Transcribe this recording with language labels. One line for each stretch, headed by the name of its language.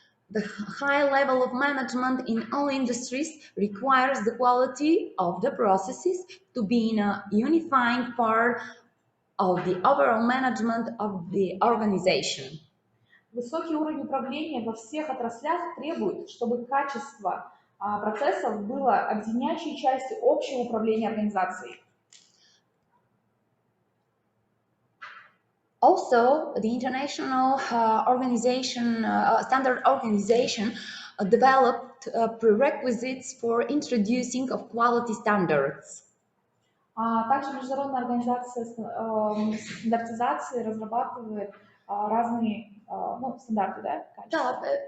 English: The high level of management in all industries requires the quality of the processes to be in a unifying part of the overall management of the organization.
Russian: Высокий уровень управления во всех отраслях требует, чтобы качество процессов было объединяющей частью общего управления организацией.
English: Also, the International Standard Organization developed prerequisites for introducing of quality standards.
Russian: Также Международная организация стандартизации разрабатывает разные стандарты, да, качества.